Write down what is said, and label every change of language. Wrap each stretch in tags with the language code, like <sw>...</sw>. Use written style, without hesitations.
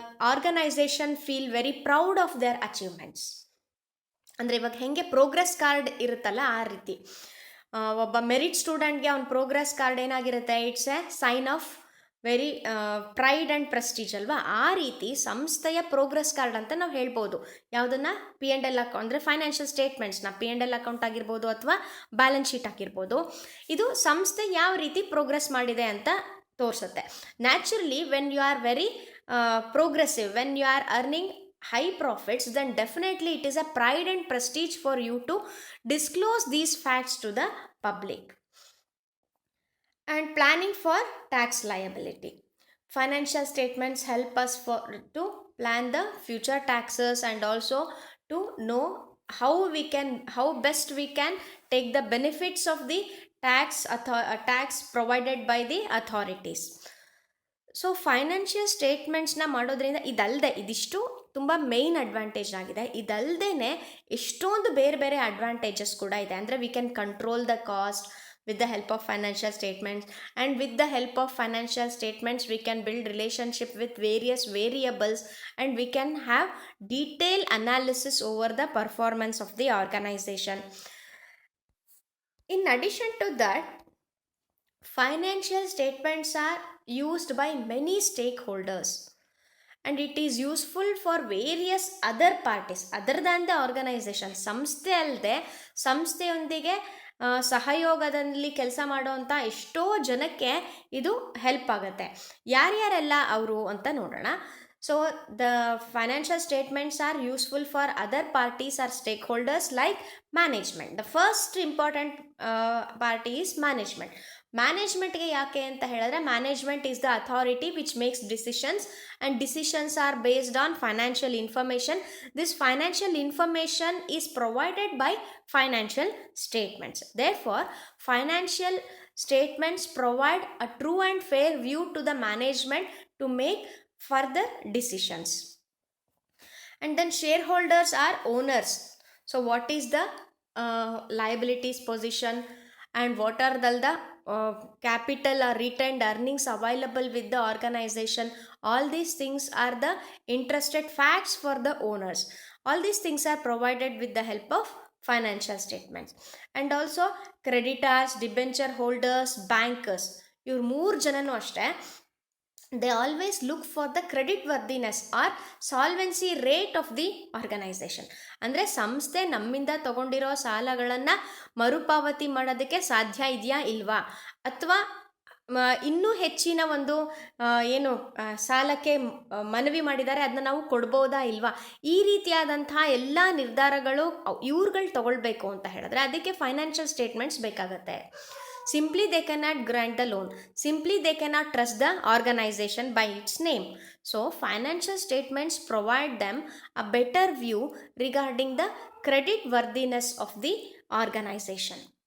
<en>Organisation feel very proud of their achievements.</en> <kn>ಅಂದರೆ ಇವಾಗ ಹೆಂಗೆ ಪ್ರೋಗ್ರೆಸ್ ಕಾರ್ಡ್ ಇರುತ್ತಲ್ಲ ಆ ರೀತಿ ಒಬ್ಬ ಮೆರಿಟ್ ಸ್ಟೂಡೆಂಟ್ಗೆ ಅವ್ನ ಪ್ರೋಗ್ರೆಸ್ ಕಾರ್ಡ್ ಏನಾಗಿರುತ್ತೆ,</kn> <en>it's a sign of very pride and prestige</en> <kn>ಅಲ್ವಾ. ಆ ರೀತಿ ಸಂಸ್ಥೆಯ ಪ್ರೋಗ್ರೆಸ್ ಕಾರ್ಡ್ ಅಂತ ನಾವು ಹೇಳ್ಬೋದು. ಯಾವುದನ್ನು P&L ಅಕೌಂಟ್ ಅಂದರೆ ಫೈನಾನ್ಷಿಯಲ್ ಸ್ಟೇಟ್ಮೆಂಟ್ಸ್ನ P&L ಅಕೌಂಟ್ ಆಗಿರ್ಬೋದು ಅಥವಾ ಬ್ಯಾಲೆನ್ಸ್ ಶೀಟ್ ಆಗಿರ್ಬೋದು. ಇದು ಸಂಸ್ಥೆ ಯಾವ ರೀತಿ ಪ್ರೋಗ್ರೆಸ್ ಮಾಡಿದೆ ಅಂತ ತೋರಿಸುತ್ತೆ.</kn> <en>Naturally when you are very progressive, when you are earning high profits, then definitely it is a pride and prestige for you to disclose these facts to the public. And planning for tax liability. Financial statements help us to plan the future taxes and also to know how best we can take the benefits of the tax provided by the authorities.</en> <kn>So financial ಸ್ಟೇಟ್ಮೆಂಟ್ಸ್ನ ಮಾಡೋದ್ರಿಂದ ಇದಿಷ್ಟು ತುಂಬ main advantage ಆಗಿದೆ. ಇದಲ್ಲದೆ ಎಷ್ಟೊಂದು ಬೇರೆ ಬೇರೆ advantages ಕೂಡ ಇದೆ.</kn> <en>ಅಂದರೆ we can control the cost with the help of financial statements, and with the help of financial statements we can build relationship with various variables, and we can have detailed analysis over the performance of the organization. In addition to that, financial statements are used by many stakeholders, and it is useful for various other parties other than the organization.</en> <kn>ಸಂಸ್ಥೆ ಅಲ್ಲದೆ ಸಂಸ್ಥೆಯೊಂದಿಗೆ ಸಹಯೋಗದಲ್ಲಿ ಕೆಲಸ ಮಾಡುವಂಥ ಎಷ್ಟೋ ಜನಕ್ಕೆ ಇದು help ಆಗುತ್ತೆ. ಯಾರ್ಯಾರೆಲ್ಲ ಅವರು ಅಂತ ನೋಡೋಣ.</kn> <en>So the financial statements are useful for other parties or stakeholders like management. The first important party is management.</en> <kn>ಮ್ಯಾನೇಜ್ಮೆಂಟ್ಗೆ ಯಾಕೆ ಅಂತ ಹೇಳಿದ್ರೆ,</kn> <en>Management is the authority which makes decisions, and decisions are based on financial information. This financial information is provided by financial statements. Therefore, financial statements provide a true and fair view to the management to make further decisions. And then shareholders are owners. So what is the liabilities position, and what are the capital or retained earnings available with the organization? All these things are the interested facts for the owners. All these things are provided with the help of financial statements. And also creditors, debenture holders, bankers,</en> <kn>ಇವ್ರು 3 ಜನನೂ ಅಷ್ಟೇ</kn> <en>they always look for the credit worthiness or solvency rate of the organization.</en> <kn>ಅಂದರೆ ಸಂಸ್ಥೆ ನಮ್ಮಿಂದ ತಗೊಂಡಿರೋ ಸಾಲಗಳನ್ನು ಮರುಪಾವತಿ ಮಾಡೋದಕ್ಕೆ ಸಾಧ್ಯ ಇದೆಯಾ ಇಲ್ವಾ, ಅಥವಾ ಇನ್ನೂ ಹೆಚ್ಚಿನ ಒಂದು ಏನು ಸಾಲಕ್ಕೆ ಮನವಿ ಮಾಡಿದ್ದಾರೆ ಅದನ್ನ ನಾವು ಕೊಡ್ಬೋದಾ ಇಲ್ವಾ, ಈ ರೀತಿಯಾದಂತಹ ಎಲ್ಲ ನಿರ್ಧಾರಗಳು ಇವ್ರುಗಳು ತಗೊಳ್ಬೇಕು ಅಂತ ಹೇಳಿದ್ರೆ ಅದಕ್ಕೆ ಫೈನಾನ್ಷಿಯಲ್ ಸ್ಟೇಟ್ಮೆಂಟ್ಸ್ ಬೇಕಾಗತ್ತೆ.</kn> <en>Simply they cannot grant the loan. Simply they cannot trust the organization by its name. So financial statements provide them a better view regarding the credit worthiness of the organization.</en>